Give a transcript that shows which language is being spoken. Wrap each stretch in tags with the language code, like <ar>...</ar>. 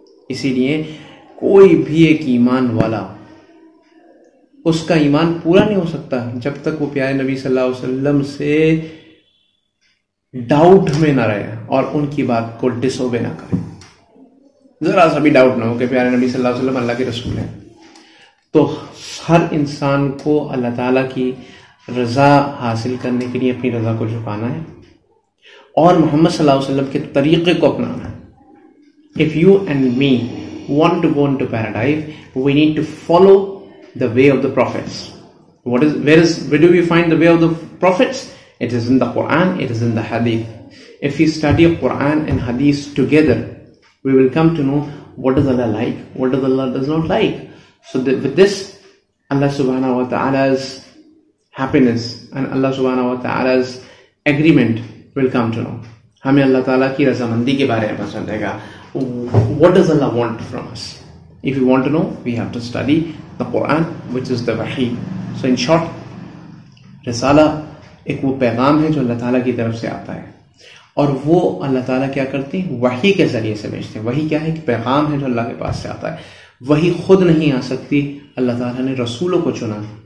<ur>اسی لیے کوئی بھی ایک ایمان والا، اس کا ایمان پورا نہیں ہو سکتا جب تک وہ پیارے نبی صلی اللہ علیہ وسلم سے ڈاؤٹ میں نہ رہے اور ان کی بات کو ڈس اوبے نہ کرے. ذرا سا بھی ڈاؤٹ نہ ہو کہ پیارے نبی صلی اللہ علیہ وسلم اللہ کے رسول ہیں. تو ہر انسان کو اللہ تعالیٰ کی رضا حاصل کرنے کے لیے اپنی رضا کو جھکانا ہے اور محمد صلی اللہ علیہ وسلم کے طریقے کو اپنانا ہے.</ur> <en>If you and me want to go into paradise, we need to follow the way of the prophets. Where do we find the way of the prophets? It is in the Quran, it is in the Hadith. If we study Quran and Hadith together, we will come to know what does Allah like, what does Allah does not like. So with this, Allah subhanahu wa ta'ala's happiness and Allah subhanahu wa ta'ala's agreement will come to know.</en> <ur>ہمیں اللہ تعالیٰ کی رضامندی کے بارے میں پتہ چلے گا.</ur> <en>What does Allah want from us? If you want to know, we have to study the Quran, which is the wahi. So in short,</en> <ur>رسالہ ایک وہ پیغام ہے جو اللہ تعالیٰ کی طرف سے آتا ہے اور وہ اللہ تعالیٰ کیا کرتے ہیں؟ وحی کے ذریعے سے بھیجتے ہیں. وحی کیا ہے؟ کہ پیغام ہے جو اللہ کے پاس سے آتا ہے. وہی خود نہیں آ سکتی، اللہ تعالیٰ نے رسولوں کو چنا.</ur>